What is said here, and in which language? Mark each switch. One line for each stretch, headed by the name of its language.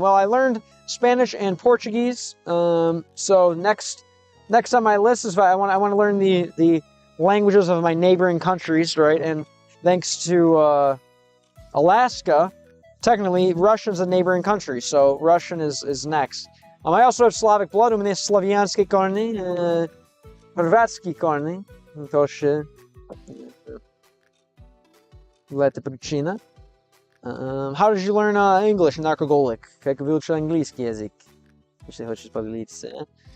English: Well, I learned Spanish and Portuguese. So next on my list is I want to learn the languages of my neighboring countries, right? And thanks to Alaska, technically Russian's a neighboring country, so Russian is next. I also have Slavic blood.
Russian: У меня славянские корни, хорватские корни, тоже это причина.
English: How did you learn English, narcoholic?
Russian: Как выучил английский язык? Если хочешь поделиться.